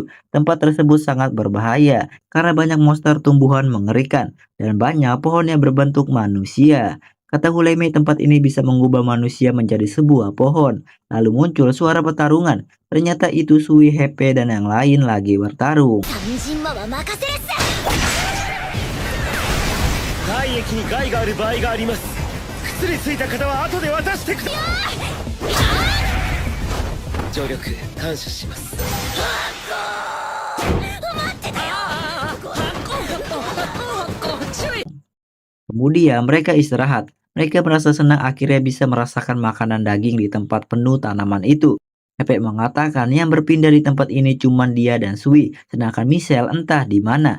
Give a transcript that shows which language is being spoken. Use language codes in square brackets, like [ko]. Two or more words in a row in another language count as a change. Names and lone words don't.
[id] Tempat tersebut sangat berbahaya karena banyak monster tumbuhan mengerikan dan banyak pohon yang berbentuk manusia. Kata Hulemi tempat ini bisa mengubah manusia menjadi sebuah pohon. Lalu muncul suara pertarungan. Ternyata itu Sui, Hepe, dan yang lain lagi bertarung. [ja] 体液に害がある場合があります。靴についた方は後で渡してください。助力感謝します。 [id] Kemudian mereka istirahat. Mereka merasa senang akhirnya bisa merasakan makanan daging di tempat penuh tanaman itu. Hepe mengatakan yang berpindah di tempat ini cuma dia dan Sui, sedangkan Michelle entah di mana.